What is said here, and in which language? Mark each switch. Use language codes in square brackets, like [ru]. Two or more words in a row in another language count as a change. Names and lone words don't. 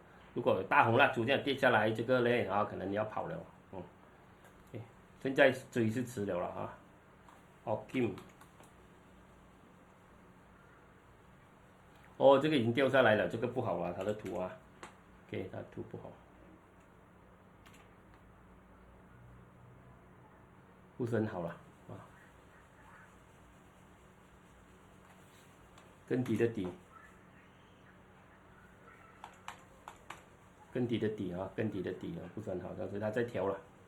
[zh] 如果有大紅蠟燭這樣跌下來，這個呢啊，可能你要跑了。OK， 現在追是遲了啊。OK， 這個已經掉下來了，這個不好啊，它的圖啊 ，OK，它圖不好。不是很好了啊，更低的底，更低的底啊，不是很好，但是它在調了。